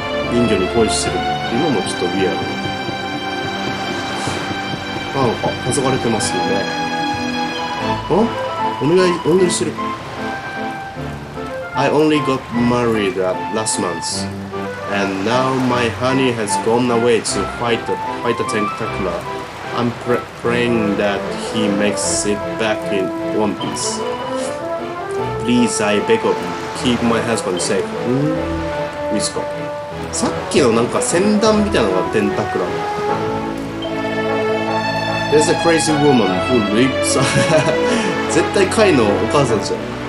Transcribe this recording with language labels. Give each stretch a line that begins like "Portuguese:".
Japanese: 人魚に恋してるっていうのもちょっとウィアード。なんか、黄昏れてますよね。お願いしてる。
English: I only got married last month, and now my honey has gone away to fight the tentacular. I'm praying that he makes it back in one piece. Please, I beg of you, keep my husband safe.
Japanese: いいですか？さっきのなんか船団みたいなのがテンタクラー。
English: There's a crazy woman who lives
Japanese: 絶対カイのお母さんじゃん。